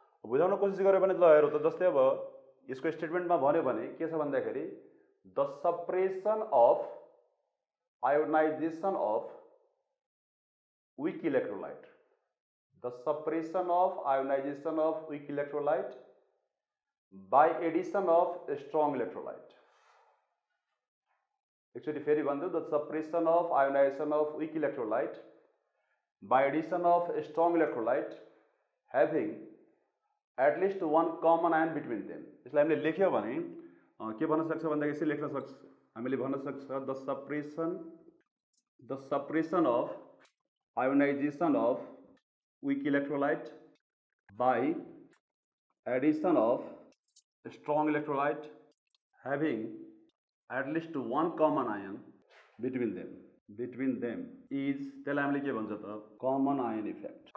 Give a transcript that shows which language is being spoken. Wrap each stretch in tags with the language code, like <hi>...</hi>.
<ne>बुझाउन कोसिस गऱ्यो भने ल हेरौँ त, जस्तै अब यसको स्टेटमेन्टमा भन्यो भने के छ भन्दाखेरि</ne> <en>The suppression of ionization of weak electrolyte, the suppression of ionization of weak electrolyte by addition of a strong electrolyte. Actually</en> <ne>फेरि भन्छु,</ne> <en>the suppression of ionization of weak electrolyte by addition of a strong electrolyte having at least one common ion between them.</en> <ne>यसलाई हामीले लेख्यो भने के भन्न सक्छ</ne> <en>भन्दाखेरि यसरी लेख्न सक्छ, हामीले भन्न सक्छ the suppression of ionization of weak electrolyte by addition of strong electrolyte having at least one common ion between them is,</en> <ne>त्यसलाई हामीले के भन्छ त</ne> <en>Common ion effect.</en>